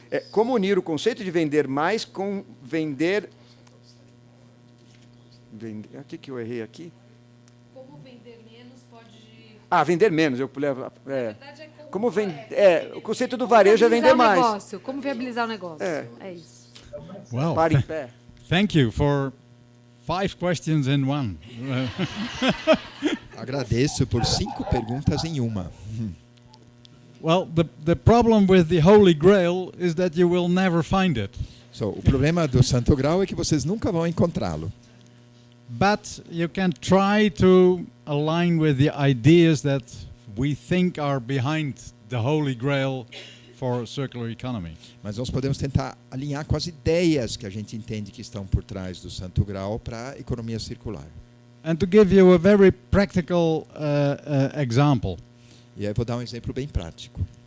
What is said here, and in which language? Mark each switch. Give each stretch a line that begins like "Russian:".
Portuguese: como unir o conceito de vender mais com vender... O que eu errei aqui? Como vender menos pode... Vender menos. Eu levo. Na verdade é como o conceito do varejo é vender mais. Negócio, como viabilizar o negócio. É isso.
English: Well,
Portuguese: Para em pé.
English: thank you for 5 questions in one.
Portuguese: Agradeço por 5 perguntas em uma.
English: Well, the problem with the Holy Grail is that you will never find it.
Portuguese: O problema do Santo Grau é que vocês nunca vão encontrá-lo.
English: But you can try to align with the ideas that we think are behind the Holy Grail for circular economy.
Portuguese: Mas nós podemos tentar alinhar com as ideias que a gente entende que estão por trás do Santo Grau para a economia circular.
English: And to give you a very practical example,
Portuguese: E aí eu vou dar um exemplo bem prático.